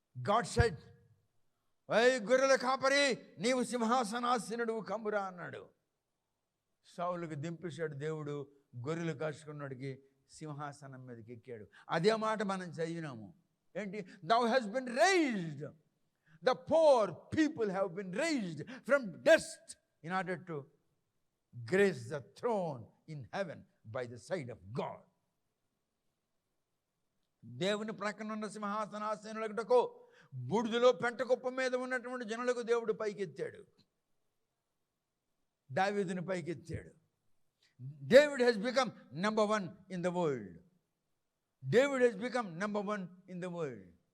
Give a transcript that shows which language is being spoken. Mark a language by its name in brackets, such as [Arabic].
[English] God said, [Telugu] గొర్రెల కాపరి నీవు సింహాసనాసీనుడు కమ్మురా అన్నాడు. సౌలుకి దింపేశాడు దేవుడు. గొర్రెలు కాసుకున్నాడికి సింహాసనం మీదకి ఎక్కాడు. అదే మాట మనం చదివినాము. ఏంటి? [English] thou has been raised. The poor people have been raised from dust in order to grace the throne in heaven by the side of God. [Telugu] దేవుని ప్రక్కన ఉన్న సింహాసనాసీనులకు బూడిదలో పెంట కుప్ప మీద ఉన్నటువంటి జనులకు దేవుడు పైకెత్తాడు. దావీదుని పైకెత్తాడు. [English] David has become number 1 in the world. David has become number 1 in the world.